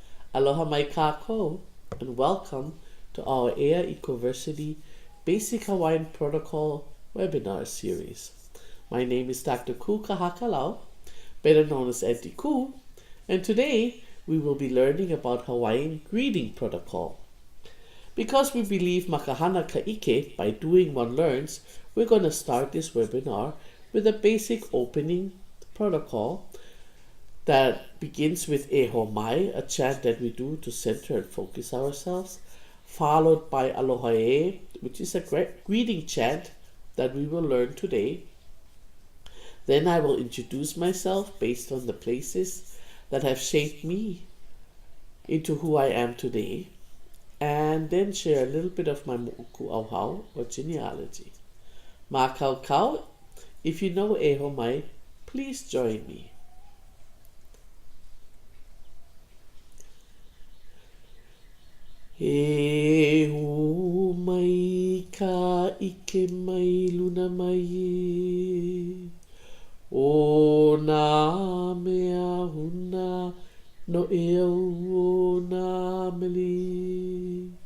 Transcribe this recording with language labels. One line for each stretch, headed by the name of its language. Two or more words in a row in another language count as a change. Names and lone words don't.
Hawaiian: Aloha mai kākou,
English: and welcome to our Air Ecoversity Basic Hawaiian Protocol webinar series. My name is Dr. Ku Kahakalau, better known as Auntie Ku, and today we will be learning about Hawaiian greeting protocol. Because we believe
Hawaiian: makahana ka'ike,
English: by doing one learns, we're going to start this webinar with a basic opening protocol that begins with
Hawaiian: e ho mai,
English: a chant that we do to center and focus ourselves, followed by
Hawaiian: aloha e,
English: which is a greeting chant that we will learn today. Then I will introduce myself based on the places that have shaped me into who I am today, and then share a little bit of my
Hawaiian: mo'oku auhau,
English: or genealogy.
Hawaiian: Ma kau kau,
English: if you know
Hawaiian: e ho mai,
English: please join me.
Hawaiian: E ho mai ka ike mai luna mai e, o nā mea huna no e au o nā meli.